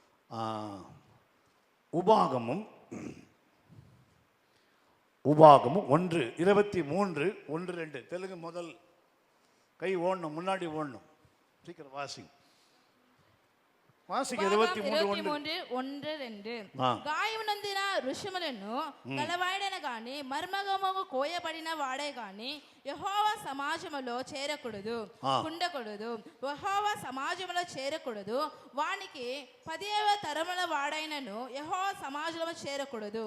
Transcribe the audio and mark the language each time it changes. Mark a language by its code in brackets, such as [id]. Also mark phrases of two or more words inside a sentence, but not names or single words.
[ta] உபாகமும் 1:23-1:2 தெலுங்கு முதல் கை ஓடணும், முன்னாடி ஓடணும். சீக்கிரம் வாசிங்க. [te] 23:1-2 గాయమునందిన ఋషములను గలవాడన గాని మర్మగముగా కోయబడిన వాడే గాని యెహోవా సమాజములో చేరకూడదు, ఉండకూడదు. యెహోవా సమాజములో చేరకూడదు. వానికి 10వ తరముల వాడైనను యెహోవా సమాజములో చేరకూడదు.